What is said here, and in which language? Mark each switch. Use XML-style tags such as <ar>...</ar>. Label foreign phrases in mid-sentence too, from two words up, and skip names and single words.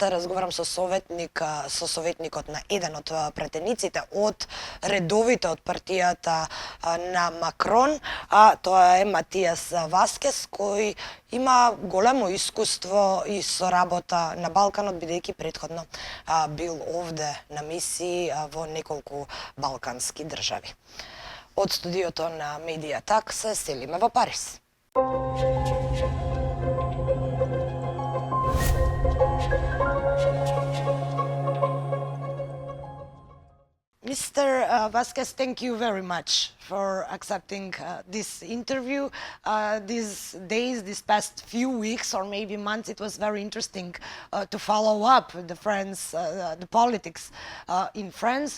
<mk>Разговарам со советникот на еден од пратениците од редовите од партијата на Макрон, тоа е Матијас Васкес, кој има големо искуство и со работа на Балканот, бидејќи претходно бил овде на мисии во неколку балкански држави. Од студиото на Медија Так се селиме во Париз.</mk> <en>Mr. Vasquez, thank you very much for accepting this interview. These days, these past few weeks or maybe months, it was very interesting to follow up the politics in France.</en>